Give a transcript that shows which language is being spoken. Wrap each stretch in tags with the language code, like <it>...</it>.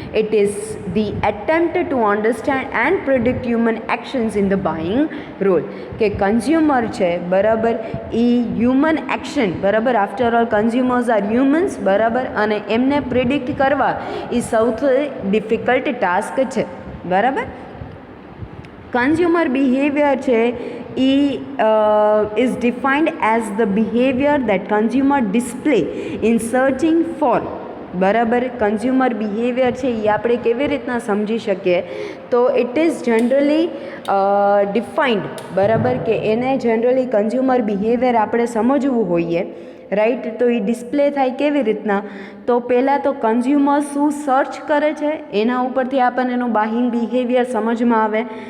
<en>It is the attempt to understand and predict human actions in the buying role.</en> <gu>કે consumer છે, બરાબર, એ human action, બરાબર,</gu> <en>after all consumers are humans,</en> <gu>બરાબર, અને એમને predict કરવા એ સૌથી ડિફિકલ્ટ ટાસ્ક છે, બરાબર.</gu> <en>Consumer behavior છે એ is defined as the behavior that consumer display in searching for, બરાબર.</en> <gu>કન્ઝ્યુમર બિહેવિયર છે એ આપણે કેવી રીતના સમજી શકીએ તો</gu> <en>it is generally defined,</en> <gu>બરાબર, કે એને જનરલી કન્ઝ્યુમર બિહેવિયર આપણે સમજવું હોઈએ, રાઈટ. તો એ ડિસ્પ્લે થાય કેવી રીતના, તો પહેલાં તો કન્ઝ્યુમર શું સર્ચ કરે છે એના ઉપરથી આપણને એનું બાઇંગ બિહેવિયર સમજમાં આવે.</gu>